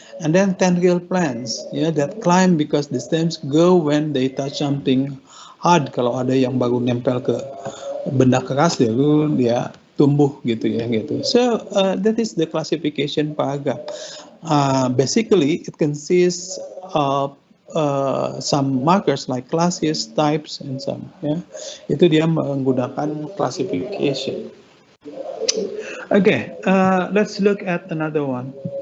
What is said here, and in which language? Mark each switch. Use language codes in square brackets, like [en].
[en] And then tendril plants, ya, that climb because the stems grow when they touch something hard. [id] Kalau ada yang baru nempel ke benda keras, dia tumbuh gitu ya gitu. [en] So that is the classification paragraph. Basically, it consists of some markers like classes, types, and some. [id] Ya, itu dia menggunakan classification. [en] Okay, let's look at another one.